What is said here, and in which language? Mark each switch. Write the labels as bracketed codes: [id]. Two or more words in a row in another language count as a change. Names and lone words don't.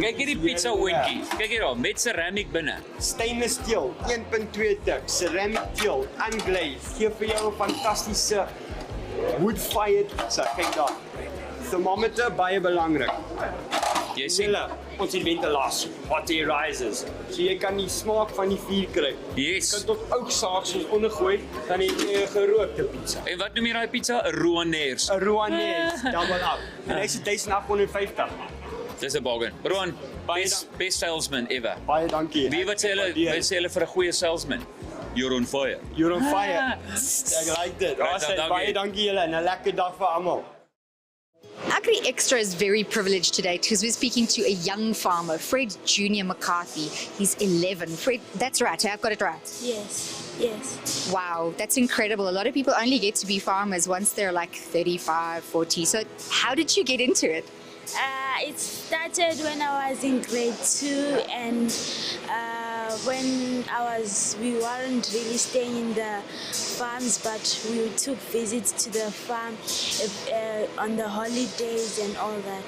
[af] Kyk hierdie pizza oontjie. Kyk hier daar, met ceramic binne. [en] Stainless steel, 1.2 dik, ceramic steel, unglazed. [af] Gee vir jou 'n fantastiese [en] wood-fired pizza. [af] Kyk daar. Thermometer baie belangrik. Jy sien, ons het ventilasie, [en] hot air rises. [af] So jy kan die smaak van die vuur kry. [en] Yes. [af] Jy kan tot oudsaak soos ondergooi, dan het jy 'n gerookte pizza. En wat noem jy daai pizza? 'n Rouennaise. 'n Rouennaise, [en] double up. [af] En hy's 1850. Dis 'n bargain. Roan, [en] best salesman ever. [af] Baie dankie. Wie wat sê hulle vir 'n goeie salesman? [en] You're on fire. You're on fire. [af] Ek like dit. Baie dankie julle en 'n lekker dag vir almal. [en] Agri Xtra is very privileged today because we're speaking to a young farmer, Fred Jr. McCarthy. He's 11. Fred, that's right, I've got it right. Yes. Wow, that's incredible. A lot of people only get to be farmers once they're like 35, 40. So how did you get into it? It started when I was in grade 2 and when we weren't really staying in the farms, but we took visits to the farm on the holidays and all that.